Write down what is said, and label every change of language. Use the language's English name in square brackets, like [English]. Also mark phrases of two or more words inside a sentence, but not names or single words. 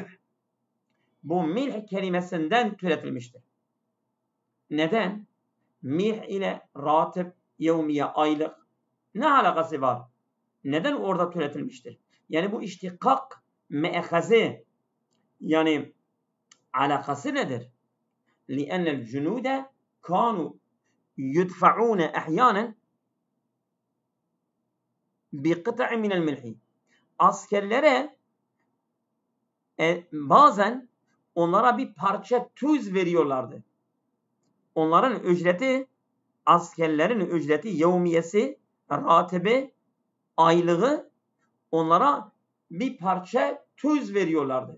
[Turkish] Bu milh kelimesinden türetilmiştir. Neden? Milh ile ratib, yevmiye, aylık ne alakası var? Neden orada türetilmiştir? Yani bu iştikak me'ekazi yani alakası nedir? [Arabic] لأن الجنود كانوا يدفعون أحيانا بقطع من الملح. [Turkish] Askerlere bazen onlara bir parça tuz veriyorlardı. Onların ücreti, askerlerin ücreti, yevmiyesi, ratibi, aylığı onlara bir parça tuz veriyorlardı.